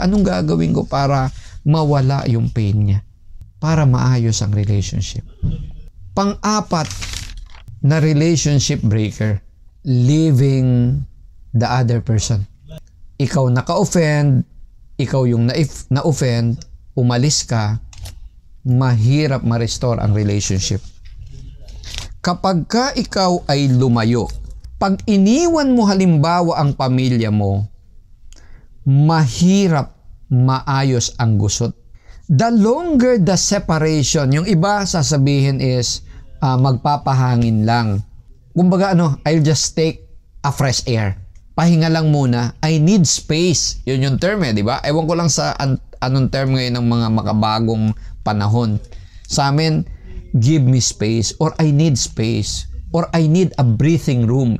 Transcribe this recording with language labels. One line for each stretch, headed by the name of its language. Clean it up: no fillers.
Filipino: Anong gagawin ko para mawala yung pain niya? Para maayos ang relationship. Pang-apat na
English: relationship breaker, leaving the other person.
Filipino: Ikaw naka-offend, ikaw yung na-offend, umalis ka, mahirap ma-restore ang relationship. Kapag ka ikaw ay lumayo, pag iniwan mo halimbawa ang pamilya mo, mahirap maayos ang gusot.
English: The longer the separation,
Filipino: yung iba sasabihin is, magpapahangin lang.
English: Kumbaga I'll just take a fresh air.
Filipino: Pahinga lang muna.
English: I need space.
Filipino: Yun yung term di ba? Ewan ko lang sa anong term ngayon ng mga makabagong panahon. Sa amin,
English: give me space, or I need space, or I need a breathing room.